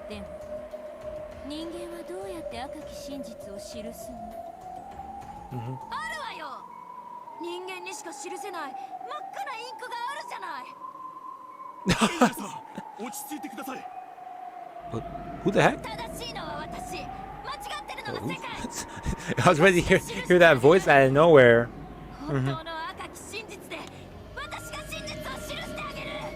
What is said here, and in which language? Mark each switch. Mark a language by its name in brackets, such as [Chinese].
[Japanese] でも人間はどうやって赤き真実を記すの？あるわよ。人間にしか記せない真っ赤なインクがあるじゃない。落ち着いてください。 [English] Who the heck? [Japanese] 正しいのは私。間違ってるのが世界。 [English] I was ready to hear that voice out of nowhere. [Japanese] 本当の赤き真実で私が真実を記してあげる。